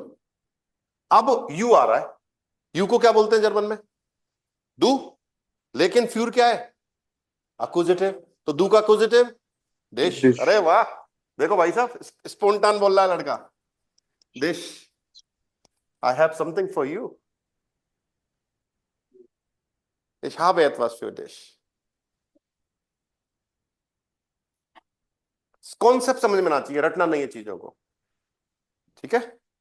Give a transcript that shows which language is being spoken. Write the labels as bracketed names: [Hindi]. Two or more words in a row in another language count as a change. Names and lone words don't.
[Hindi] अब यू आ रहा है, यू को क्या बोलते हैं जर्मन में? दू। लेकिन फ्यूर क्या है? अक्यूजेटिव। तो दू का अक्यूजेटिव डिश। Dish. अरे वाह, देखो भाई साहब, स्पोंटान बोल रहा है लड़का। डिश, [English] I have something for you. [German] Ich habe etwas für dich. [Hindi] कॉन्सेप्ट समझ में आना चाहिए, रटना नहीं है चीजों को। ठीक है,